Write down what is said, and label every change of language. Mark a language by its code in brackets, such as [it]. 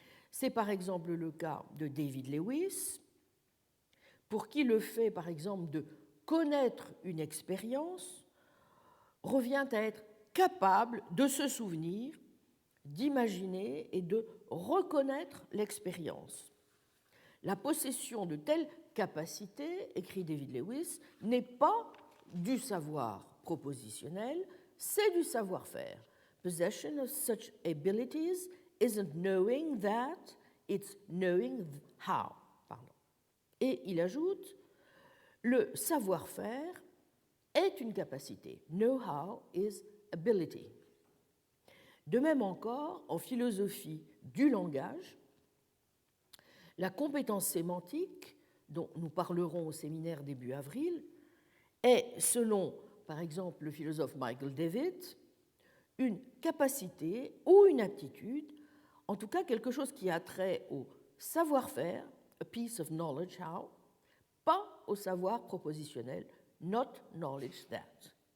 [fr] C'est par exemple le cas de David Lewis, pour qui le fait, par exemple, de connaître une expérience revient à être capable de se souvenir, d'imaginer et de reconnaître l'expérience. La possession de telles capacités, écrit David Lewis, n'est pas du savoir propositionnel, c'est du savoir-faire. [en] Possession of such abilities isn't knowing that, it's knowing how. [fr] Et il ajoute, le savoir-faire est une capacité. [en] Know-how is ability. [fr] De même encore, en philosophie du langage, la compétence sémantique, dont nous parlerons au séminaire début avril, est, selon par exemple le philosophe Michael David, une capacité ou une aptitude, en tout cas quelque chose qui a trait au savoir-faire, [en] a piece of knowledge, how, [fr] pas au savoir propositionnel, [en] not knowledge that.